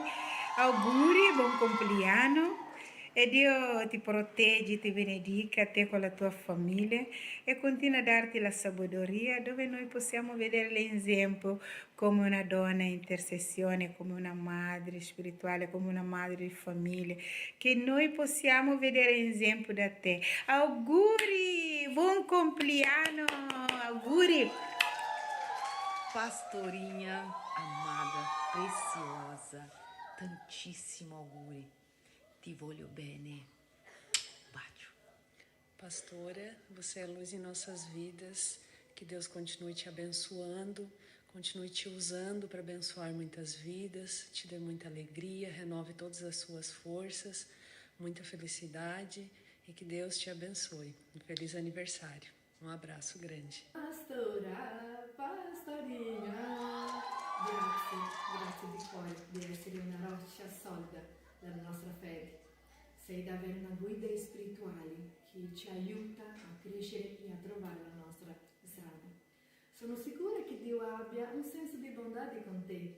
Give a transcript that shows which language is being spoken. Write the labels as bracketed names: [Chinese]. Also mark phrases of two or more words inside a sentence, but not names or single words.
[Italian] Auguri, buon compleanno e Dio ti proteggi, ti benedica, te con la tua famiglia e continua a darti la sapienza dove noi possiamo vedere l'esempio come una donna in intercessione, come una madre spirituale, come una madre di famiglia, che noi possiamo vedere esempio da te. Auguri, buon compleanno, auguri. [Portuguese] Pastorinha amada, preciosa, [Italian] tantissimo auguri. Ti voglio bene. Bacio. [Portuguese] Pastora, você é luz em nossas vidas. Que Deus continue te abençoando, continue te usando para abençoar muitas vidas, te dê muita alegria, renove todas as suas forças, muita felicidade e que Deus te abençoe. Um feliz aniversário. Um abraço grande. Pastora, pastorinha, [Italian] grazie di cuore di essere una roccia solida della nostra fede. Sei davvero una guida spirituale che ci aiuta a crescere e a trovare la nostra strada. Sono sicura che Dio abbia un senso di bondade con te.